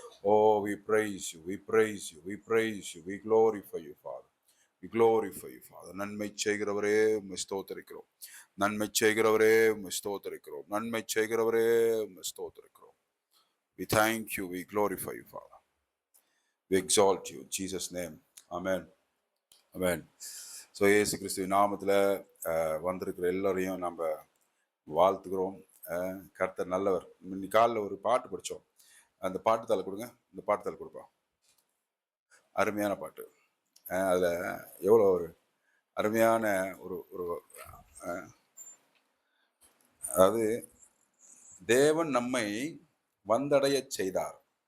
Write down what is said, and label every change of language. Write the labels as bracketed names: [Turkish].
[English] Oh, we praise you, we praise you, we praise you, we glorify you, Father. We glorify you, Father. [Tamil] நன்மை செய்கிறவரே உம்மை ஸ்தோத்திரிக்கிறோம். நன்மை செய்கிறவரே உம்மை ஸ்தோத்திரிக்கிறோம். நன்மை செய்கிறவரே உம்மை ஸ்தோத்திரிக்கிறோம். [English] We thank you, we glorify you, Father. We exalt you in Jesus' name. Amen. Amen. [Tamil] So இயேசு கிறிஸ்துவின் நாமத்தில் வந்திருக்கிற எல்லாரையும் நம்ம வாழ்த்துக்கிறோம். கர்த்தர் நல்லவர். இன்னைக்கு காலையில் ஒரு பாட்டு படித்தோம். அந்த பாட்டு தாளை கொடுங்க. இந்த பாட்டு தாளை கொடுப்போம். அருமையான பாட்டு. அதில் எவ்வளோ ஒரு அருமையான ஒரு ஒரு அதாவது தேவன் நம்மை வந்தடைய செய்தார்.